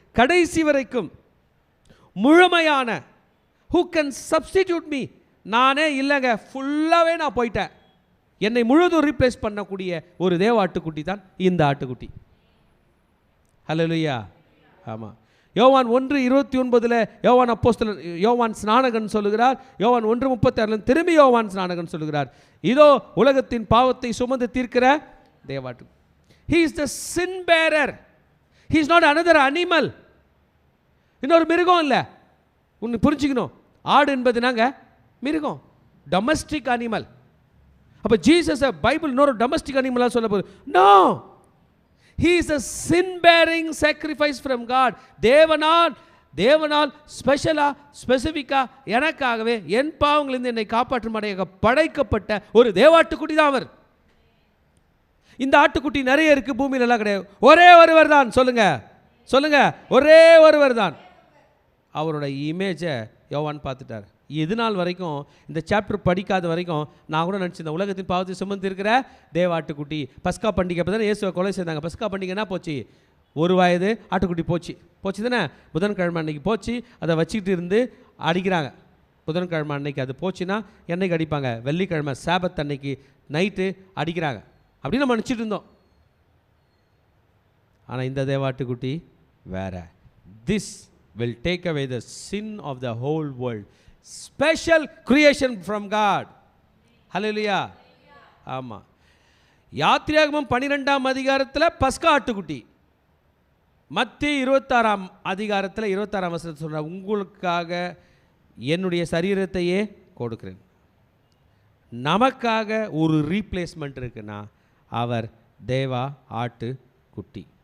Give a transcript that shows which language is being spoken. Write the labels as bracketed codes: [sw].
[ta] கடைசி வரைக்கும் முழுமையான, [en] who can substitute me? [ta] நானே இல்லைங்க, ஃபுல்லாகவே நான் போயிட்டேன், என்னை முழுதும் ரீப்ளேஸ் பண்ணக்கூடிய ஒரு தேவ ஆட்டுக்குட்டி தான் இந்த ஆட்டுக்குட்டி. ஹல்லேலூயா. ஆமாம். யோவான் 1:29 யோவான் அப்போஸ்தலன் யோவான் ஸ்நானகன் சொல்லுகிறார். யோவான் 1:36 திரும்பி யோவான் ஸ்நானகன் சொல்லுகிறார், இதோ உலகத்தின் பாவத்தை சுமந்து தீர்க்கிற தேவாட்டு. [en] He is the sin bearer. He is not another animal. [ta] இன்னொரு மிருகம் இல்லை. ஒன்று புரிஞ்சுக்கணும், ஆடு என்பது நாங்கள் மிருகம், டொமஸ்டிக் அனிமல். அப்போ ஜீசஸ் பைபிள் இன்னொரு டொமஸ்டிக் அனிமலாக சொல்ல போகுது. [en] No, he is a sin bearing sacrifice from God. [ta] தேவனால் ஸ்பெசிஃபிக்காக எனக்காகவே என் பாவங்களிலிருந்து என்னை காப்பாற்றும் அடையாக படைக்கப்பட்ட ஒரு தேவாட்டுக்குட்டி தான் அவர். இந்த ஆட்டுக்குட்டி நிறைய இருக்கு, பூமியில் எல்லாம் கிடையாது. ஒரே ஒருவர் தான். சொல்லுங்க, ஒரே ஒருவர் தான். அவரோட இமேஜை யோவான் பார்த்துட்டார். இது நாள் வரைக்கும் இந்த சாப்டர் படிக்காத வரைக்கும் நான் கூட நினச்சிருந்தேன், உலகத்தின் பாவத்தை சுமந்து இருக்கிற தேவாட்டுக்குட்டி. பஸ்கா பண்டிகை அப்போ தானே இயேசுவை கொலை செய்தாங்க. பஸ்கா பண்டிகைனா போச்சு, ஒரு வயது ஆட்டுக்குட்டி போச்சு தானே. புதன்கிழமை அன்னைக்கு போச்சு, அதை வச்சுக்கிட்டு இருந்து அடிக்கிறாங்க. புதன்கிழமை அன்னைக்கு அது போச்சுன்னா என்னைக்கு அடிப்பாங்க? வெள்ளிக்கிழமை சாபத் அன்னைக்கு நைட்டு அடிக்கிறாங்க அப்படின்னு நம்ம நினச்சிட்டு இருந்தோம். ஆனால் இந்த தேவாட்டுக்குட்டி வேற. [en] This will take away the sin of the whole world. Special creation from God. [ta] Hallelujah. ஆமாம். யாத்திராகமம் 12ஆம் அதிகாரத்தில் பஸ்கா ஆட்டுக்குட்டி, மத்தேயு 26ஆம் அதிகாரத்தில் 26ஆம் வசனத்தில் சொல்ற, உங்களுக்காக என்னுடைய சரீரத்தையே கொடுக்கிறேன். நமக்காக ஒரு ரீப்ளேஸ்மெண்ட் இருக்குன்னா அவர் தேவா ஆட்டுக்குட்டி.